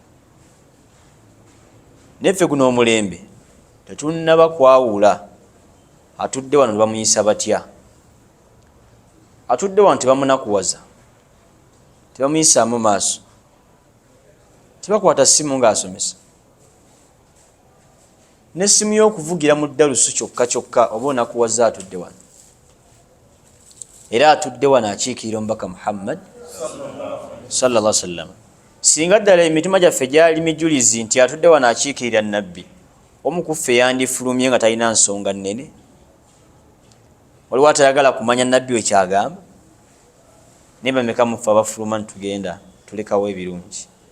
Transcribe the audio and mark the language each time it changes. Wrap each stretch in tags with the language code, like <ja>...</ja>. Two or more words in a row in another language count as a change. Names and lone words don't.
<lg>Neffe guno omulembe tetunnaba kwawula atudde wano bamuyisa batya, atudde wano tebamunakuwaza, tebamuyisaamu maaso, tebakwata ssimu ng'asomesa, n'essimu y'okuvugira mu ddalusu kyokka kyokka oba onakuwaza atudde wano. Era atudde wano akiikirira omubaka Muhammad</lg> <ar>sallallahu alaihi wasallam.</ar> <lg>Singa ddala emitima gyaffe gyali mijulizi nti atudde wano akiikirira nabbi, omu ku ffe yandifulumye nga talina nsonga nnene. Waliwo atayagala kumanya nabbi we kyagamba? Naye bameka mu ffe abafuluma ntugenda tulekawo ebirungi?</lg>